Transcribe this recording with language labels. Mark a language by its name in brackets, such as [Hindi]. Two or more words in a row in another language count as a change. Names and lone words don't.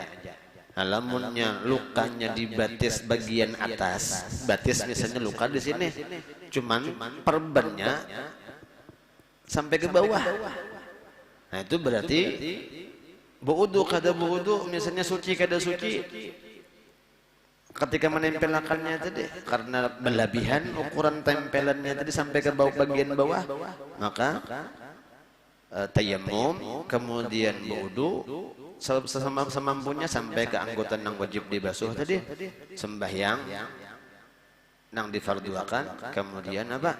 [Banjar] Lamunnya lukanya di batis bagian atas, batis misalnya luka di sini, cuman perbannya sampai ke bawah. Nah itu berarti wudu kada wudu, misalnya suci kada suci, ketika menempelakannya tadi karena berlebihan ukuran tempelannya tadi sampai ke bawah bagian bawah, maka tayammum kemudian wudu semampunya sampai ke anggota yang wajib dibasuh tadi, sembahyang nang difarduakan, kemudian apa?